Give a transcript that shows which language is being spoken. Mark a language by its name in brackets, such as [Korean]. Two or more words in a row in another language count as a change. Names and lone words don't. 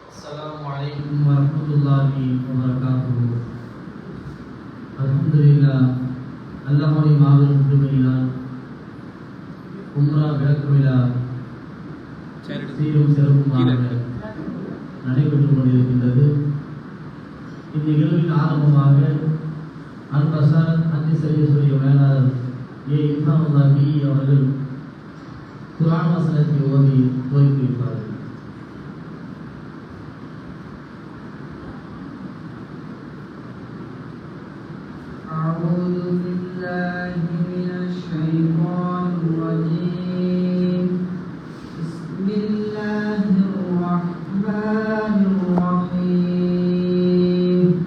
[Arabic] السلام عليكم ورحمة الله وبركاته. الحمد لله. [Tamil] அல்லாஹ்வுடைய மாபெரும் கிருபையினால் உம்ரா விளக்கு விழா சீரும் சிறப்புமாக நடைபெற்றுக் கொண்டிருக்கின்றது. இந்நிகழ்வின் ஆரம்பமாக அல் பசாரத் ஹஜ் சர்வீஸுடைய மேலாளர் இன்சானுல்லாஹி அவர்கள் குர்ஆன் வசனத்தை ஓதி துவக்கி வைப்பார்கள். [Arabic] أعوذ بالله من الشيطان الرجيم. بسم الله الرحمن الرحيم.